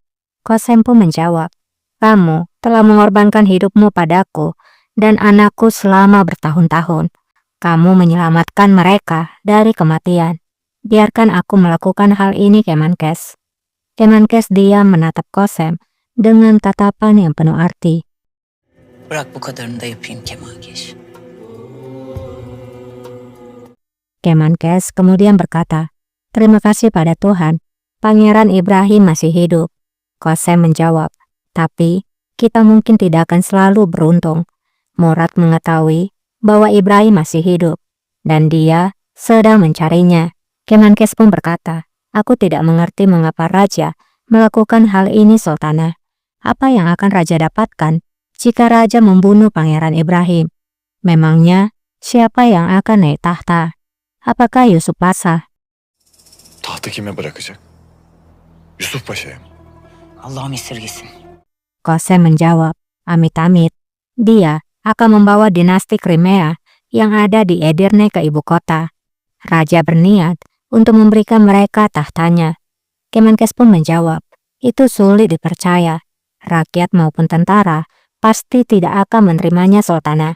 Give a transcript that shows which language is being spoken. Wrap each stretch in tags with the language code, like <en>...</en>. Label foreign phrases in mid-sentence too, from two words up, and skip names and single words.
<id>Qasem pun menjawab, "Kamu telah mengorbankan hidupmu padaku dan anakku selama bertahun-tahun. Kamu menyelamatkan mereka dari kematian. Biarkan aku melakukan hal ini, Kemenkes." Kemenkes diam menatap Qasem dengan tatapan yang penuh arti.</id> <tr>Bırak bu kadarını da yapayım Kemankeş.</tr> <id>Kemenkes kemudian berkata, "Terima kasih pada Tuhan, Pangeran Ibrahim masih hidup." Qasem menjawab, "Tapi kita mungkin tidak akan selalu beruntung. Murad mengetahui bahwa Ibrahim masih hidup, dan dia sedang mencarinya." Kemenkes pun berkata, "Aku tidak mengerti mengapa Raja melakukan hal ini, Sultana. Apa yang akan Raja dapatkan jika Raja membunuh Pangeran Ibrahim? Memangnya siapa yang akan naik tahta? Apakah Yusuf Pasha?"</id> <tr>Tahtı kime bırakacak? Yusuf Paşa'ya mı? Allah'ım esirgesin.</tr> <id>Qasem menjawab, "Amit-amit. Dia akan membawa dinasti Crimea yang ada di Edirne ke ibu kota. Raja berniat untuk memberikan mereka tahtanya." Kemenkes pun menjawab, "Itu sulit dipercaya. Rakyat maupun tentara pasti tidak akan menerimanya, Sultana.</id>